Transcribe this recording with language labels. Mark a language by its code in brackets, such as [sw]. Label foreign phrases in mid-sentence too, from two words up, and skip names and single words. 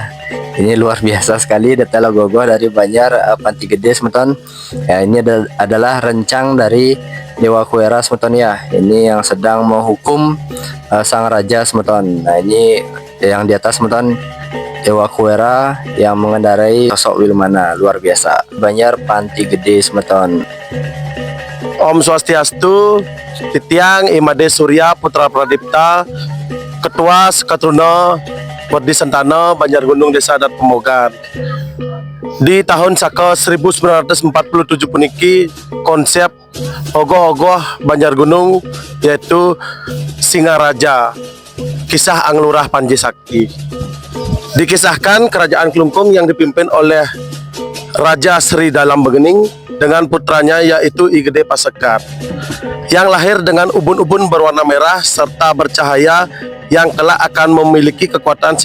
[id] Ini luar biasa sekali detail ogoh-ogoh dari Banjar Panti Gede Semeton ya. Ini adalah rencang dari Dewa Kuera Semeton ya. Ini yang sedang menghukum sang raja Semeton. Nah, ini yang di atas Semeton Dewa Kuera yang mengendarai sosok Wilmana, luar biasa. Banjar Panti Gede Semeton. [ban] Om Swastiastu, Titiang [id] Imade Surya Putra Pradipta, Ketua Sekatruna Wardi Sentana Banjar Gunung Desa Adat Pemogan. Di tahun Saka 1947 puniki konsep ogoh-ogoh Banjar Gunung yaitu Singaraja, kisah Anglurah Panji Sakti. Dikisahkan kerajaan Klungkung yang dipimpin oleh Raja Sri Dalam Begening dengan putranya yaitu I Gede Pasekar, yang lahir dengan ubun-ubun berwarna merah serta bercahaya yang kelak akan memiliki kekuatan.